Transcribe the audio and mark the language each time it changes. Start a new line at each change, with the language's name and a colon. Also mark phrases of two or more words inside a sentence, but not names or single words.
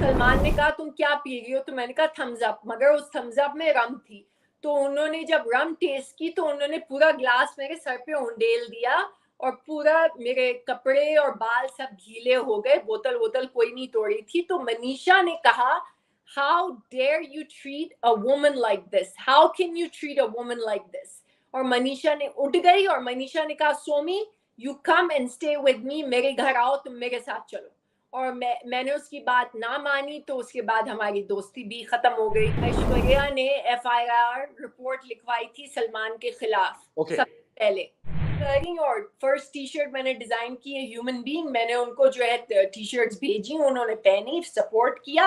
Hindi: सलमान ने कहा तुम क्या पी रही हो, तो मैंने कहा थम्स अप, मगर उस थम्स अप में रम थी। तो उन्होंने जब रम टेस्ट की तो उन्होंने पूरा ग्लास मेरे सर पे उंडेल दिया और पूरा मेरे कपड़े और बाल सब गीले हो गए। बोतल कोई नहीं तोड़ी थी। तो मनीषा ने कहा
English: how dare you treat a woman like this, how can you treat a woman like this?
Hindi: और मनीषा ने उठ गई और मनीषा ने कहा सोमी
English: you come and stay with me,
Hindi: मेरे घर आओ, तुम मेरे साथ चलो। और मैंने उसकी बात ना मानी, तो उसके बाद हमारी दोस्ती भी खत्म हो गई। ऐश्वर्या ने FIR रिपोर्ट लिखवाई थी सलमान के खिलाफ सबसे पहले। और
English: first T-shirt
Hindi: मैंने डिजाइन की है ह्यूमन बीइंग, मैंने उनको जो है टी शर्ट्स भेजी, उन्होंने पहनी, सपोर्ट किया।